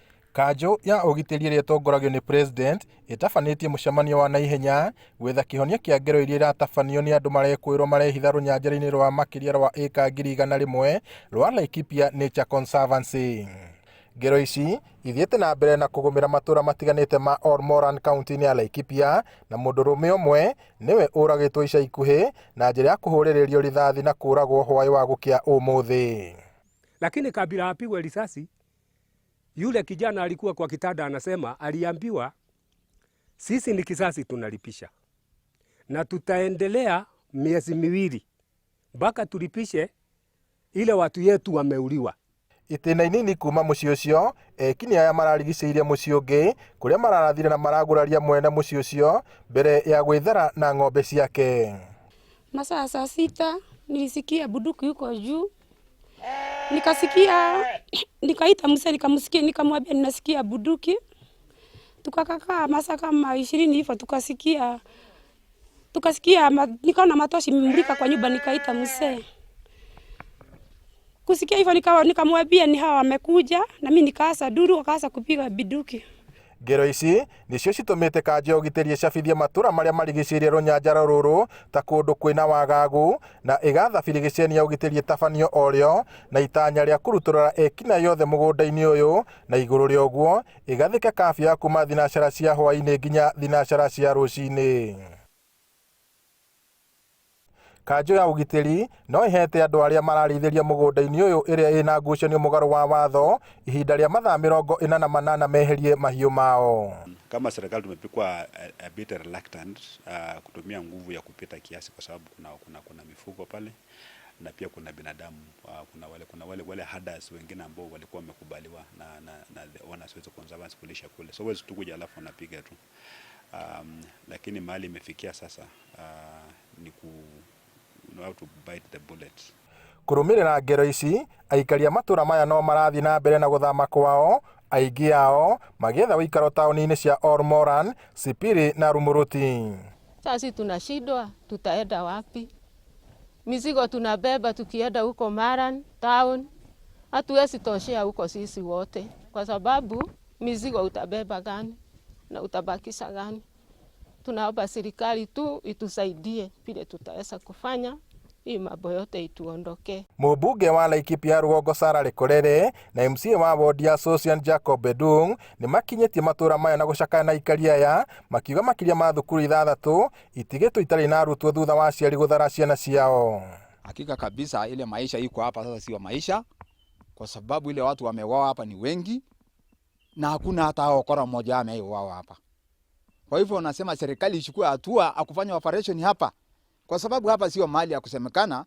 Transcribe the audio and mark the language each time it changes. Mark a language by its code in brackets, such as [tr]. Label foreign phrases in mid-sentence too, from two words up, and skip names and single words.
[ki] Kanjũ ya ũgitĩri ĩrĩa ĩtongoragio nĩ President ĩtabanĩtie mũcemanio wa naihenya gwetha kĩhonia kĩa ngero iria iratabanio nĩ andũ marekwĩrwo marehitha rũnyanjara-inĩ rwa makĩria rwa ĩka 100,000 rwa Laikipia Nature Conservancy. Ngero ici ithiĩte na mbere na kũgũmĩra matũũra matiganĩte ma Ormoran kaunti-inĩ ya Laikipia, na mũndũrũme ũmwe nĩwe ũragĩtwo ica ikuhĩ na njĩra ya kũhũrĩrĩrio rithathi na kũragwo hwaĩ wa gũkĩa ũmũthĩ. [sw] Lakini kabla apigwe risasi, yule kijana alikuwa kwa kitanda anasema aliambiwa sisi ni kisasi tunalipisha na tutaendelea miezi miwili mpaka tulipishe ile watu yetu wameuliwa. [ki] Itĩna inini kuma mũciĩ ũcio, ekini aya mararigicĩirie mũciĩ ũngĩ kũrĩa mararathire na maraguraria mwene mũciĩ ũcio mbere ya gwĩthara na ng'ombe ciake. [sw] Masaa saa 6 nilisikia bunduki yuko juu. Nikasikia, nikaita mzee nikamsikia, nikamwambia ninasikia bunduki. Tukakaa masaa kama 20 hivyo tukasikia nikaona matoshi mimulika kwa nyumba, nikaita mzee. Kusikia hivyo nikamwambia ni hawa wamekuja, na mimi nikaanza duru, wakaanza kupiga bunduki. [ki] Ngero ici nicio citũmĩte kanjũ ya ũgitĩri ĩcabithie matũũra marĩa marigicĩirie rũnyanjara rũrũ ta kũndũ kwĩna wagagu, na ĩgatha birigiceni ya ũgitĩri ĩtabanio orĩo na itanya rĩa kũrutũrũra ekina yothe mũgũnda-inĩ ũyũ, na igũrũ rĩa ũguo ĩgathĩka kabia ya kuma thinacara cia hwaĩ-inĩ nginya thinacara cia rũcinĩ. Kanjũ ya ũgitĩri no ĩhete andũ arĩa mararĩithĩria mũgũnda-inĩ ũyũ ĩrĩa ĩna ngucanio mũgarũ wa watho ihinda rĩa mathaa 48 meherie mahiũ mao. [sw] Kama serikali tumepikwa [en] a bit reluctant [sw] kutumia nguvu ya kupita kiasi, kwa sababu kuna mifugo pale na pia kuna binadamu, kuna wale herders wengine ambao walikuwa wamekubaliwa na owners wetu conservancy kulisha kule, so wezi tukuja alafu wanapiga tu, lakini mahali imefikia sasa ni [en] how to bite the bullet. [ki] Kũrũmĩrĩra ngero ici, aikari a matũũra maya no marathiĩ na mbere na gũthama kwao, aingĩ ao magĩetha ũikaro taũni-inĩ cia Ormoran, Sipiri na Rumuruti. [sw] Sasa tunashindwa tutaenda wapi? Mizigo tunabeba tukienda huko Maran town, hatuwezi toshea huko sisi wote, kwa sababu mizigo utabeba gani na utabakisha gani? Tunaomba serikali tu itusaidie vile tutaweza kufanya hii mambo yote ituondoke. [ki] Mũmbunge wa Laikipia Rũgongo Sarah Lekorere na MCA wa ward ya Sosian Jacob Bedung nĩ makinyĩtie matũũra maya na gũcakaya na aikari aya, makiuga makĩria ma thukuru 6 itigĩtwo itarĩ na arutwo thutha wa aciari gũthara ciana ciao. [sw] Hakika kabisa ile maisha iko hapa sasa sio maisha, kwa sababu ile watu wameuawa hapa ni wengi na hakuna hata okora mmoja ameuawa hapa. Kwa hivyo nasema serikali ichukue hatua akufanya operation hapa, kwa sababu hapa sio mahali ya kusemekana.